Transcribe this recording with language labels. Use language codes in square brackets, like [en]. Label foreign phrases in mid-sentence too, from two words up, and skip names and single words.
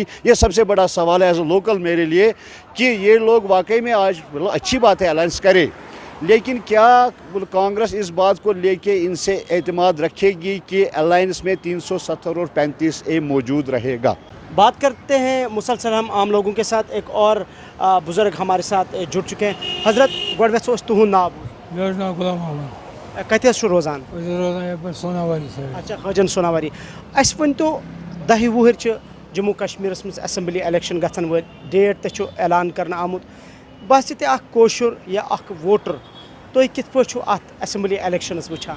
[ur] یہ سب سے بڑا سوال ہے [en] as a local [ur] میرے لیے کہ یہ لوگ واقعی میں آج اچھی بات ہے الائنس کرے لیکن کیا کانگریس اس بات کو لے کے ان سے اعتماد رکھے گی کہ الائنس میں 370 اور 35A موجود رہے گا. بات کرتے ہیں مسلسل ہم عام لوگوں کے ساتھ. ایک اور بزرگ ہمارے ساتھ جڑ چکے ہیں. [ks] حضرت گۄڈٕ ویژھو أسۍ تُہُنٛد ناو بوزُن. مےٚ حظ ناو غلام محمد. کتہِ حظ چھُ روزان؟ أسۍ حظ روزان یپٲرۍ سوناواری سایڈ. اچھا حٲجن سوناواری. اَسہِ ؤنۍتو 10 وُہٕرۍ چھِ جموں کشمیٖرس منٛز اسمبلی الیکشن گژھن وٲلۍ. ڈیٹ تہِ چھُ اعلان کرنہٕ آمُت. باسہِ تہِ اکھ کٲشُر یا اکھ ووٹر تُہۍ کِتھ پٲٹھۍ چھُو اتھ اسمبلی الیکشنس وٕچھان؟